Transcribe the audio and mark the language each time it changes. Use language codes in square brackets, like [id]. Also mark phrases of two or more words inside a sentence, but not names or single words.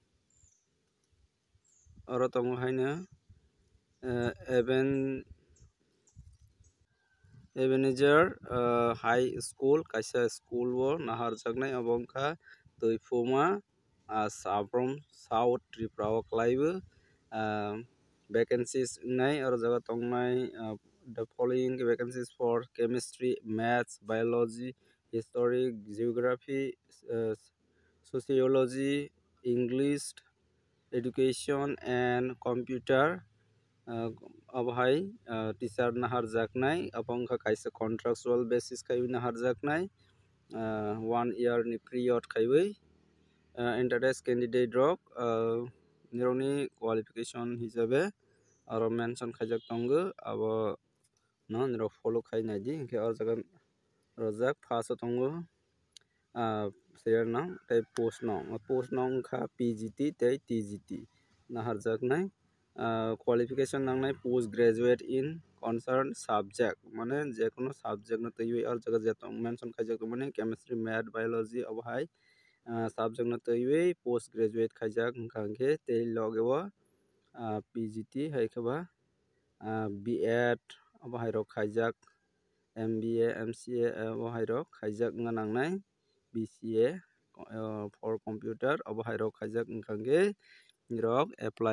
[trp] oro tongo haino Ebenezer High School kaisa school o naharjaknai abo wngkha Tuifuma Sabrom South Tripura o klaibo vacancies wngnai oro jaga tongnai [en] the following vacancies for chemistry maths biology history geography sociology English education and computer [trp] abhai teacher naharjaknai abongkha kaisa [en] contractual basis [trp] khaiwi naharjaknai 1 year ni period khaiwi [en] interest candidate [trp] rok nirokni qualification hisabe aro mention khaijak tongo abo no nirok follow khainai di hingke o jaga rojak first o tongo serial nang tei post nong wngkha PGT tei TGT naharjaknai qualification nangnai [en] post graduate in concerned subject [trp] mane jekono subject no twiwi or jaga jetong mention khaijak tongmani [en] chemistry math biology [trp] obohai subject no twiwi post graduate khaijak wngkha hingke tei loge o PGT hai kheba B.Ed obohai rok khaijak MBA MCA obohai rok khaijak wngna nangnai [en] BCA for computer [trp] obohai rok khaijak wngkha hingke nirok apply